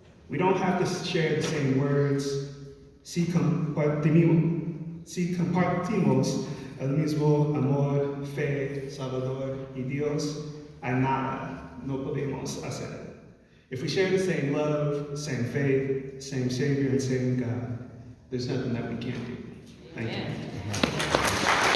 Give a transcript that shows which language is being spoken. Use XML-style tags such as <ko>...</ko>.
<en>We don't have to share the same words.</en> <es>Si compartimos el mismo amor, fe, Salvador y Dios, hay nada no podemos hacer.</es> <en>If we share the same love, same faith, same Savior, and same God, there's nothing that we can't do. Thank you.</en>